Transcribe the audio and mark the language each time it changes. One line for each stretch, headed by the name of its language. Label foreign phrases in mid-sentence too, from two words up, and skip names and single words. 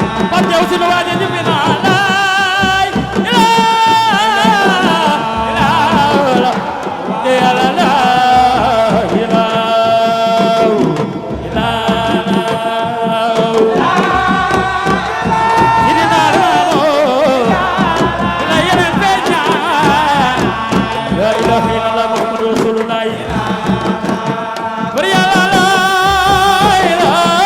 Wolof: Pape Diaw, sunu waa ji, ñibbi na. Laay, ilaa, ilaa, ilaa, ilaa, ilaa, ilaa. Idina Ramo, ila yeneen feeñ na.
Arabic: لا إله إلا الله محمد رسول الله.
Wolof: Bari Yàlla,
Arabic: لا إله